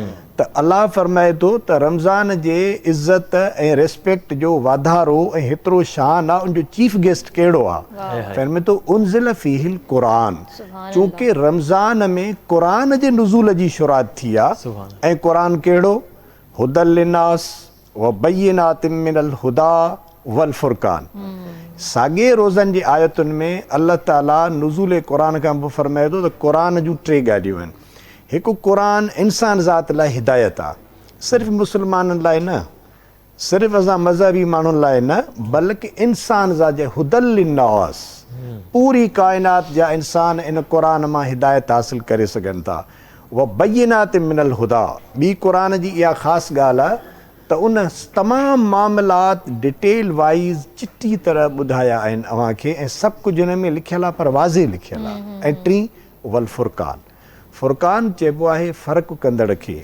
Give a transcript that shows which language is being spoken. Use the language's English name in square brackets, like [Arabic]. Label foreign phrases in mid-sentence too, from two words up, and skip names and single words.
[Sindhi] त अलाह फरमाए थो त रमज़ान जे इज़त ऐं रिस्पेक्ट जो वाधारो ऐं हेतिरो शान आहे, उनजो [English] chief guest [Sindhi] कहिड़ो आहे। फरमाए थो [Arabic] أنزل فيه القرآن, [Sindhi] चूंकि रमज़ान में क़ुर जे नुज़ूल जी शुरात थी आहे। ऐं क़ुर कहिड़ो, [Arabic] هدى للناس وبينات من الهدى والفرقان. [Sindhi] साॻे रोज़नि जी आयतुनि में अल्लाह ताला नुज़ूल क़ुर खां पोइ फरमाए थो त क़ुर जूं 3 ॻाल्हियूं आहिनि। हिकु क़ुर इंसान ज़ात लाइ हिदायत आहे, सिर्फ़ु मुस्लमाननि लाइ न, सिर्फ़ु असां मज़हबी माण्हुनि लाइ न, बल्कि इंसान ज़ात [Arabic] هدى للناس, [Sindhi] पूरी काइनात जा इंसान इन क़ुर मां हिदायत हासिल करे सघनि था। [Arabic] وبينات من الهدى, [Sindhi] ॿी क़ुर जी इहा ख़ासि ॻाल्हि आहे त उन तमामु मामलात [English] detail wise [Sindhi] चिटी तरह ॿुधाया आहिनि अव्हां खे, ऐं सभु कुझु हिन में लिखियलु आहे पर वाज़े लिखियलु आहे। ऐं 3 [Arabic] والفرقان, [Sindhi] फुरक़ान चइबो आहे फ़र्क़ु कंदड़ खे।